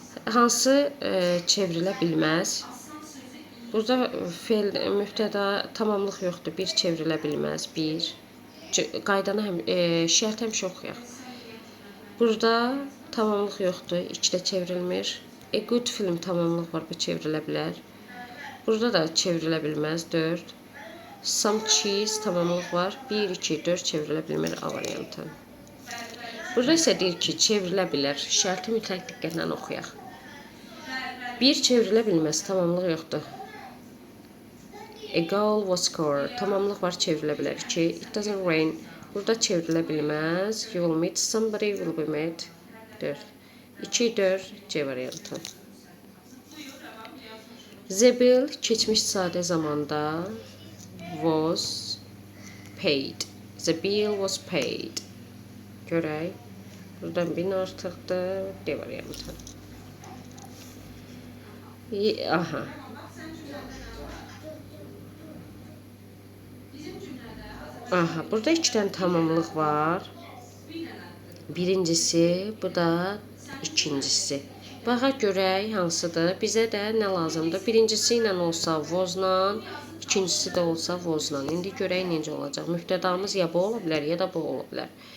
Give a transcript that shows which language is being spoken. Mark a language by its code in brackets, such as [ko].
[az] Hansı çevrilə bilməz? Burada feil mübtəda tamamlıq yoxdur. Bir çevrilə bilməz. Bir. Qaydanı şərt həmişə oxuyaq. Burada tamamlıq yoxdur. 2 də çevrilmir. [en] A good film [az] tamamlıq var. Bu çevrilə bilər. Burada da çevrilə bilməz. 4. [en] Some cheese [az] tamamlıq var. 1, 2, 4 çevrilə bilmir A variantı. Burada isə deyir ki, çevrilə bilər. Şərti mütləq diqqətlə oxuyaq. 1 çevrilə bilməz. Tamamlıq yoxdur. [en] A goal was scored. [az] Tamamlıq var, çevrilə bilər. 2. [en] It doesn't rain. [az] Burada çevrilə bilməz. [en] You will meet somebody, will be met. [az] 4. 2, 4 C variantı. [en] The bill [az] keçmiş sadə zamanda [en] was paid. The bill was paid. [az] Görək. Buradan 1000 artıqdır. D variantı. Aha. Aha, burada 2 dənə tamamlıq var. Birincisi, bu da ikincisi. Baxa görək hansıdır. Bizə də nə lazımdır? Birincisi ilə olsa was-la, ikincisi də olsa was-la. İndi görək necə olacaq. Mübtədamız ya bu ola bilər, ya da bu ola bilər.